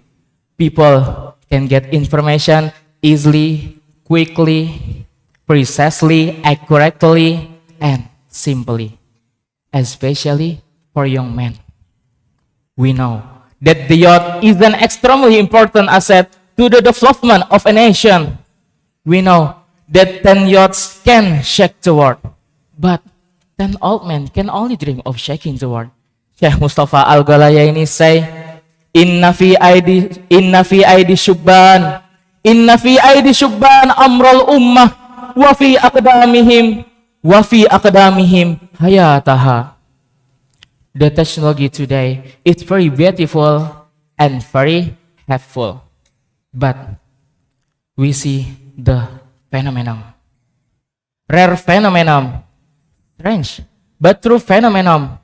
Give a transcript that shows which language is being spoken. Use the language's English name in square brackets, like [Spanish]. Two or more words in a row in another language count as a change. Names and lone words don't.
[English] People can get information easily, quickly, precisely, accurately, and simply, especially for young men. We know that the youth is an extremely important asset to the development of a nation. We know that 10 youths can shake the world, but 10 old men can only dream of shaking the world. [Arabic] Syekh Mustafa Al-Ghalayaini say, إن في أيدي الشبان أمر الأمة وفي أقدامهم حياتها. [English] The technology today is very beautiful and very helpful, but we see the phenomenon, rare phenomenon, strange but true phenomenon.